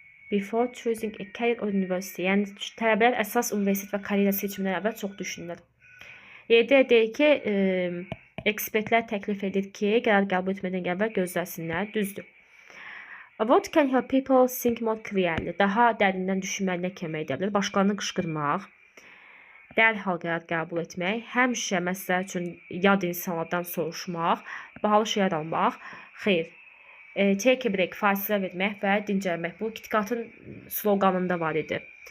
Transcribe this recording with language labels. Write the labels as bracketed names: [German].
[English] Before choosing a career or university. [Azerbaijani] Yəni tələbələr əsas universitet və karyera seçimindən əvvəl çox düşünürlər. Yerdə deyir ki, ekspertlər təklif edir ki, qərar qəbul etmədən əvvəl gözləsinlər, düzdür. [English] What can help people think more clearly? [Azerbaijani] Daha dərindən düşünməyinə kömək edə bilər. Başqalarını qışqırmaq, dərhal qərar qəbul etmək, həmişə məsələ üçün yad insanlardan soruşmaq, bahalı şeylər almaq, xeyr. [English] Take a break, [Azerbaijani] fasilə vermək və dincəlmək. Bu KitKatın sloqanında var idi.